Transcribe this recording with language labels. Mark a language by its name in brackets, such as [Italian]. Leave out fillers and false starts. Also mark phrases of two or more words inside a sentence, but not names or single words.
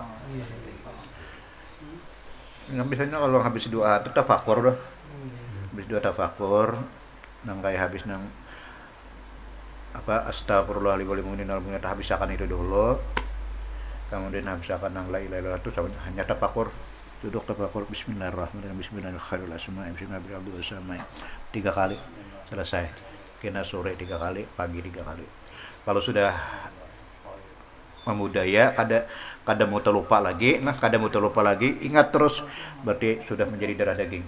[Banjar] Nah, biasanya kalau habis doa itu tafakur dah. Habis doa tafakur, nang kayak habis nang astagfirullahaladzim, habiskan itu dulu. Kemudian habiskan nang [Arabic] لا إله إلا الله [Banjar] itu hanya tafakur. Duduk tafakur [Arabic] بسم الله الرحمن الرحيم. بسم الله الرحمن الرحيم. بسم الله الرحمن الرحيم. [Indonesian] 3 kali selesai. [Banjar] Kena sore 3 kali, pagi 3 kali. Kalau sudah memudaya, kada mau terlupa lagi, ingat terus, berarti sudah menjadi darah daging.